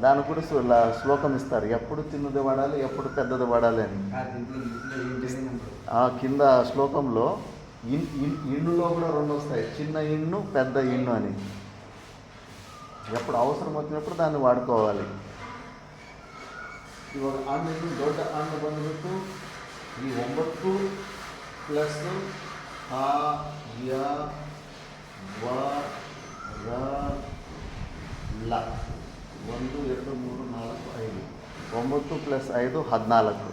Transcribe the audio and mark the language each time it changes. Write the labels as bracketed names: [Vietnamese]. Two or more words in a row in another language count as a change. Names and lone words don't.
[Telugu] దాన్ని కూడా శ్లోకం ఇస్తారు, ఎప్పుడు చిన్నది వాడాలి, ఎప్పుడు పెద్దది వాడాలి అని. ఆ కింద శ్లోకంలో ఇన్నులో కూడా రెండు వస్తాయి, చిన్న ఇన్ను పెద్ద ఇన్ను అని. ఎప్పుడు అవసరం వచ్చినప్పుడు దాన్ని వాడుకోవాలి. [Kannada] ಇವಾಗ ಹಣ್ಣು ದೊಡ್ಡ ಹಣ್ಣು ಬಂದುಬಿಟ್ಟು ಈ 9 ಪ್ಲಸ್ ಆ ಯ ವ ರ ಲ 1 2 3 4 5 9 ಪ್ಲಸ್ 5 14.